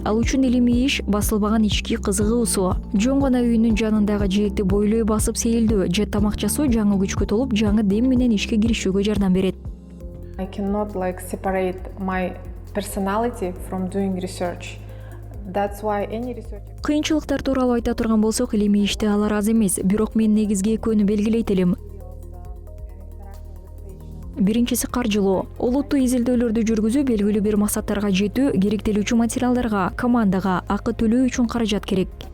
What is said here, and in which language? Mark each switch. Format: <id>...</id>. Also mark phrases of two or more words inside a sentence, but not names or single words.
<ky>Ал үчүн илимий иш басылбаган ички кызыгуусу. Жөн гана үйүнүн жанындагы жээкти бойлой басып сейилдөө же тамак жасоо жаңы күчкө толуп, жаңы дем менен ишке киришүүгө жардам берет.</ky> <en>I cannot separate my personality from doing research. That's why any research...</en> <ky>Кыйынчылыктар тууралуу айта турган болсок, илимий иште алар аз эмес, бирок мен негизги экөөнү белгилейт элем. Биринчиси каржылоо. Олуттуу изилдөөлөрдү жүргүзүү, белгилүү бир максаттарга жетүү, керектелүүчү материалдарга, командага акы төлөө үчүн каражат керек.</ky>